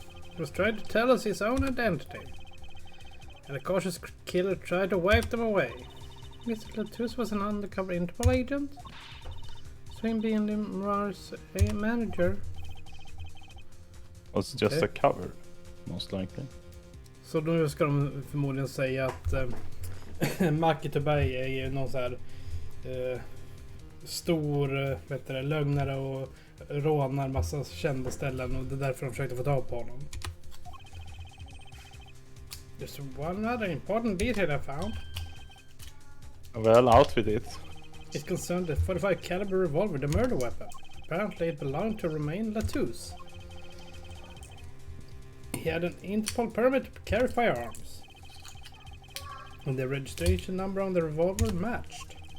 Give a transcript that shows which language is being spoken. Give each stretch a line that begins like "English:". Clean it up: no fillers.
English: He was trying to tell us his own identity. And the cautious killer tried to wipe them away. Mr. Letus was an undercover Interpol agent. So him being Limrar's manager. Was just a cover, most likely.
Swedish: Så nu ska de förmodligen säga att Mackie Tuberg är ju någon så här stor lögnare och rånar massa kända ställen och det är därför de försökte få tag på honom.
English: Just one other important detail I found. Well, out with it. It concerned the 45 caliber revolver, the murder weapon. Apparently it belonged to Romain Letus. He had an Interpol permit to carry firearms. And the registration number on the revolver matched.